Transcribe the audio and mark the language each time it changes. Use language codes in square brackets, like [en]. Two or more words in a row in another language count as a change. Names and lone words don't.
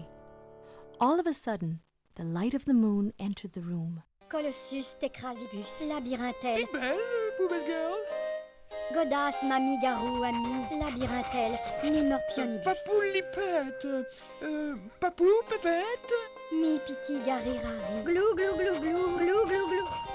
[en] All of a sudden, the light of the moon entered the room. Colossus Tecrasibus, Labyrinthelle, [fr] Belle, poubelle girl. Godas Mami Garou Ami, Labyrinthelle, Mimorpionibus, Papoulipette. Papou, pépette. Mi Piti Garirari, Glou Glou Glou Glou, Glou Glou Glou.